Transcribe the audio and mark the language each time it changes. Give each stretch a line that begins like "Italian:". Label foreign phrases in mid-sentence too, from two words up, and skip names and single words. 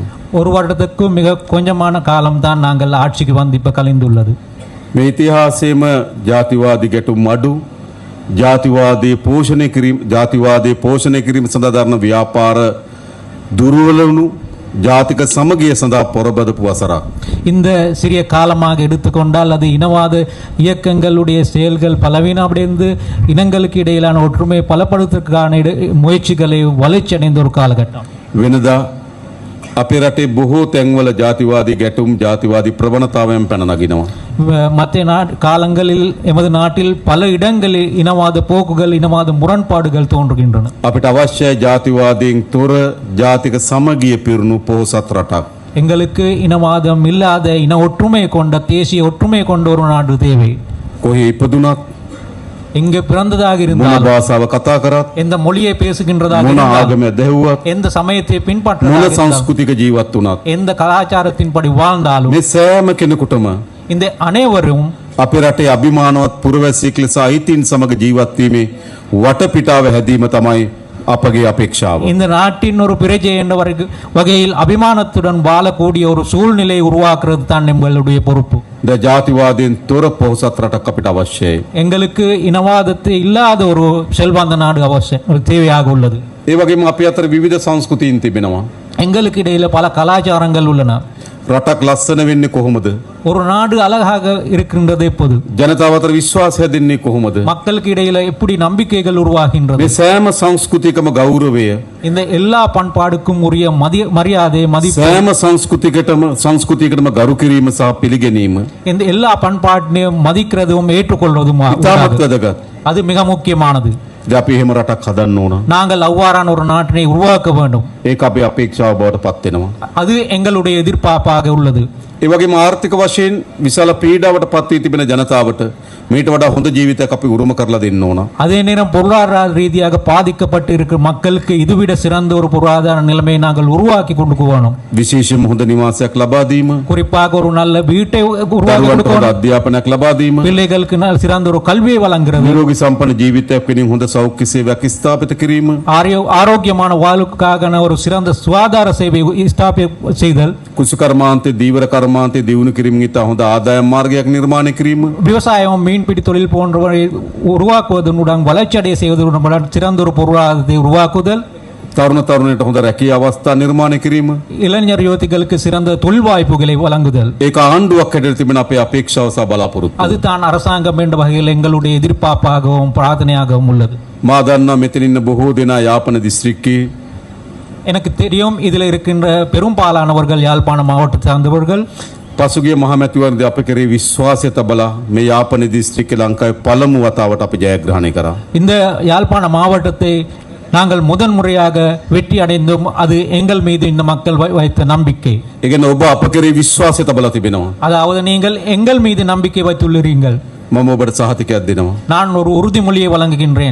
Tamil: ஒரு வருடத்துக்கு மிக கொஞ்சமான காலம்தான் நாங்கள் ஆட்சிக்கு வந்து இப்ப கலைந்துள்ளது.
Sinhala: මේ ඉතිහාසයේම ජාතිවාදී ගැටුම් අඩු, ජාතිවාදී පෝෂණය කිරීම සඳහා දරන ව්‍යාපාර දුර්වල වුණු, ජාතික සමගිය සඳහා පොරබදපු වසරක්.
Tamil: இந்த சிறிய காலமாக எடுத்துக்கொண்டால் அது இனவாத இயக்கங்களுடைய செயல்கள் பலவீனமடைந்து இனங்களுக்கு இடையிலான ஒற்றுமையை பலப்படுத்துவதற்கான முயற்சிகளை வளர்ச்சியடைந்த ஒரு காலகட்டம்.
Sinhala: වෙනදා අපේ රටේ බොහෝ තැන්වල ජාතිවාදී ගැටුම් ජාතිවාදී ප්‍රවණතාවයන් පැන නගිනවා.
Tamil: மற்ற காலங்களில் எமது நாட்டில் பல இடங்களில் இனவாத போக்குகள் இனவாத முரண்பாடுகள் தோன்றுகின்றன.
Sinhala: අපිට අවශ්‍යයි ජාතිවාදීන් තොර ජාතික සමගිය පිරුණු පොහොසත් රටක්.
Tamil: எங்களுக்கு இனவாதம் இல்லாத இன ஒற்றுமை கொண்ட தேசிய ஒற்றுமை கொண்ட ஒரு நாடு தேவை.
Sinhala: කොහේ ඉපදුනත්
Tamil: இங்கு பிறந்ததாக
Sinhala: මොන
Tamil: இருந்தால்
Sinhala: භාෂාව කතා කරත්
Tamil: எந்த மொழியை பேசுகின்றதாக
Sinhala: මොන
Tamil: இருந்தால்
Sinhala: ආගම දැහුවත්
Tamil: எந்த சமயத்தை
Sinhala: මොන
Tamil: பின்பற்றதாக இருந்தால்
Sinhala: සංස්කෘතික ජීවත් වුණත්
Tamil: எந்த கலாச்சாரத்தின்படி வாழ்ந்தாலும்
Sinhala: මේ සෑම කෙනෙකුටම
Tamil: இந்த அனைவரும்
Sinhala: අපේ රටේ අභිමානවත් පුරවැසියෙක් ලෙස අයිතීන් සමග ජීවත් වීමේ වටපිටාව හැදීම තමයි අපගේ අපේක්ෂාව.
Tamil: இந்த நாட்டின் ஒரு பிரஜை என்ற வகையில் அபிமானத்துடன் வாழக்கூடிய ஒரு சூழ்நிலை உருவாக்குறது தான் எங்களுடைய பொறுப்பு.
Sinhala: ද ජාතිවාදයෙන් තොර පොහොසත් රටක් අපිට අවශ්‍යයි.
Tamil: எங்களுக்கு இனவாதத்தை இல்லாத ஒரு செல்வாந்த நாடு அவசியம் ஒரு தேவையாக உள்ளது.
Sinhala: ඒ වගේම අපි අතර විවිධ සංස්කෘතීන් තිබෙනවා.
Tamil: எங்களுக்கு இடையில பல கலாச்சாரங்கள் உள்ளன.
Sinhala: රටක් ලස්සන වෙන්නේ කොහොමද?
Tamil: ஒரு நாடு அழகாக இருக்கின்றது எப்போது?
Sinhala: ජනතාව අතර විශ්වාසය දෙන්නේ කොහොමද?
Tamil: மக்களுக்கு இடையில எப்படி நம்பிக்கைகள் உருவாகின்றது?
Sinhala: මේ සෑම සංස්කෘතිකම ගෞරවය
Tamil: இந்த எல்லா பண்பாடுக்கும் உரிய மரியாதை மதிப்பு
Sinhala: සෑම සංස්කෘතියකටම ගරු කිරීම සහ පිළිගැනීම
Tamil: இந்த எல்லா பண்பாட்டினையும் மதிக்கிறதும் ஏற்றுக்கொள்வதும்
Sinhala: ඉතාමත් වැදගත්.
Tamil: அது மிக முக்கியமானது.
Sinhala: අපි එහෙම රටක් හදන්න ඕන.
Tamil: நாங்கள் அவ்வாறான ஒரு நாட்டினை உருவாக்க வேண்டும்.
Sinhala: ඒක අපේ අපේක්ෂාව බවට පත් වෙනවා.
Tamil: அது எங்களுடைய எதிர்பார்ப்பாக உள்ளது.
Sinhala: ඒ වගේම ආර්ථික වශයෙන් විශාල පීඩාවට පත් වී තිබෙන ජනතාවට මීට වඩා හොඳ ජීවිතයක් අපි උරුම කරලා දෙන්න ඕන.
Tamil: அதே நேரம் பொருளாதார ரீதியாக பாதிக்கப்பட்டு இருக்கிற மக்களுக்கு இதுவிட சிறந்த ஒரு பொருளாதார நிலைமையை நாங்கள் உருவாக்கி கொண்டு போகணும்.
Sinhala: විශේෂයෙන්ම හොඳ නිවාසයක් ලබා දීම,
Tamil: குறிப்பாக ஒரு நல்ல வீட்டை உருவாக்கி
Sinhala: දරුවන්ට හොඳ
Tamil: கொடுக்கணும்.
Sinhala: අධ්‍යාපනයක් ලබා දීම,
Tamil: பிள்ளைகளுக்கு சிறந்த ஒரு கல்வியை வழங்குறது,
Sinhala: නිරෝගී සම්පන්න ජීවිතයක් වෙනින් හොඳ සෞඛ්‍ය සේවයක් ස්ථාපිත කිරීම,
Tamil: ஆரோக்கியமான வாழ்வுக்காக ஒரு சிறந்த சுகாதார சேவை செய்தல்,
Sinhala: කුසකර්මාන්තේ දීවර කර්මාන්තේ දියුණු කිරීම ඉතා හොඳ ආදායම් මාර්ගයක් නිර්මාණය කිරීම,
Tamil: விவசாயம் மீன்பிடி தொழில் போன்றவரை உருவாக்குவதனுடன் வளர்ச்சியடைய செய்வதனுடன் சிறந்த ஒரு பொருளாதாரத்தை உருவாக்குதல்,
Sinhala: තරුණ තරුණයට හොඳ රැකියා අවස්ථා නිර්මාණය කිරීම.
Tamil: இளைஞர் யுவதிகளுக்கு சிறந்த தொழில் வாய்ப்புகளை வழங்குதல்.
Sinhala: ඒක ආණ්ඩුවක් හැටියට තිබෙන අපේ අපේක්ෂාව සහ බලාපොරොත්තු.
Tamil: அதுதான் அரசாங்கம் என்ற வகையில் எங்களுடைய எதிர்பார்ப்பாகவும் பிரார்த்தனையாகவும் உள்ளது.
Sinhala: මා දන්නා මෙතන ඉන්න බොහෝ දෙනා යාපන දිස්ත්‍රික්කයේ
Tamil: எனக்கு தெரியும் இதில் இருக்கின்ற பெரும்பாலானவர்கள் யாழ்ப்பாண மாவட்டத்தை சார்ந்தவர்கள்.
Sinhala: පසුගිය මහමැතිවරණදී අප කෙරේ විශ්වාසය තබලා මේ යාපන දිස්ත්‍රික්කේ ලංකාවේ පළමු වතාවට අපි ජයග්‍රහණය කරා.
Tamil: இந்த யாழ்ப்பாண மாவட்டத்தை நாங்கள் முதன்முறையாக வெற்றி அடைந்தோம். அது எங்கள் மீது இந்த மக்கள் வைத்த நம்பிக்கை.
Sinhala: ඒ කියන්නේ ඔබ අප කෙරේ විශ්වාසය තබලා තිබෙනවා.
Tamil: அதாவது நீங்கள் எங்கள் மீது நம்பிக்கை வைத்துள்ளீர்கள்.
Sinhala: මම ඔබට සහතිකයක් දෙනවා.
Tamil: நான் ஒரு உறுதிமொழியை வழங்குகின்றேன்.